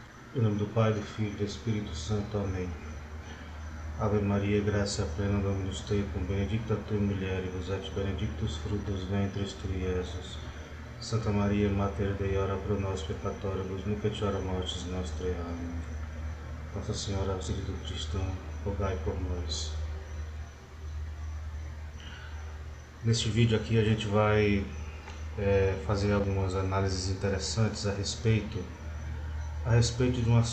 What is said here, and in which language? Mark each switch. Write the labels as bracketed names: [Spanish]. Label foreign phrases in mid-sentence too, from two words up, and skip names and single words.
[Portuguese] Em nome do Pai, do Filho e do Espírito Santo. Amém. [Latin] Ave Maria, graça plena, Dominus tecum, benedicta tu in mulieribus, et benedictus fructus ventris tui, Iesus. Santa Maria, Mater Dei, ora pro nós peccatoribus, nunc et hora mortis nostrae. [Portuguese] Amém. Nossa Senhora, auxílio do cristão, rogai por nós. Neste vídeo aqui a gente vai fazer algumas análises interessantes a respeito de